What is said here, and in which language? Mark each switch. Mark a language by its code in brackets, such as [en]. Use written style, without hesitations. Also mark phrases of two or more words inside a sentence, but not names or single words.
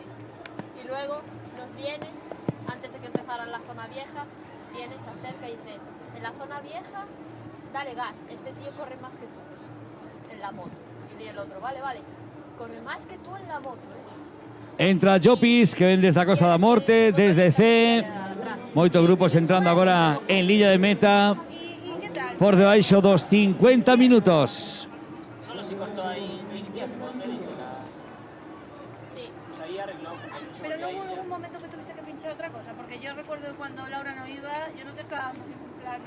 [es] Y luego nos viene, antes de que empezara la zona vieja, viene, se acerca y dice: en la zona vieja, dale gas, este tío corre más que tú en la moto. Y el otro, vale, corre más que tú en la moto, [gl] Entra Jopis, que ven desde a Costa da Morte, desde C. Moitos grupos entrando agora en liña de meta. [es] ¿Y qué tal? [gl] Por debaixo dos 50 minutos. [es] Solo se cortó ahí, no iniciaste cuando te dije Sí. pues ahí arregló. Pero no hubo algún momento que tuviste que pinchar otra cosa, porque yo recuerdo que cuando Laura no iba, yo no te estaba en ningún plano...